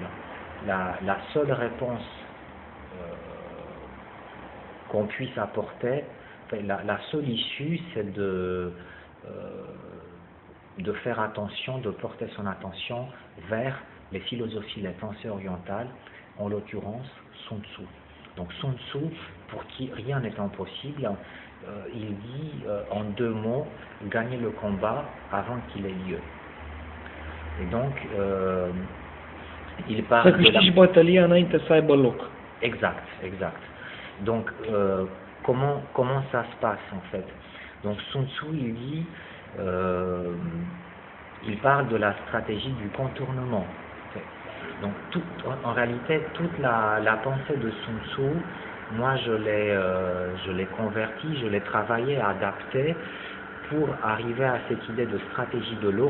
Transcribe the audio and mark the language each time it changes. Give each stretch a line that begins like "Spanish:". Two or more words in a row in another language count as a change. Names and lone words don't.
French: La seule réponse qu'on puisse apporter, la seule issue, c'est de faire attention, de porter son attention vers les philosophies, les pensées orientales, en l'occurrence Sun Tzu. Donc Sun Tzu, pour qui rien n'est impossible, il dit en 2 mots, gagner le combat avant qu'il ait lieu. Et donc, il parle
Romanian: Să
French: de la...
Romanian: câștigi bătălia înainte să aibă loc.
French: Exact, exact. Donc, comment ça se passe en fait? Donc, Sun Tzu, il dit, il parle de la stratégie du contournement. Donc, en réalité, toute la pensée de Sun Tzu, moi, je l'ai convertie, je l'ai travaillée, adaptée pour arriver à cette idée de stratégie de l'eau.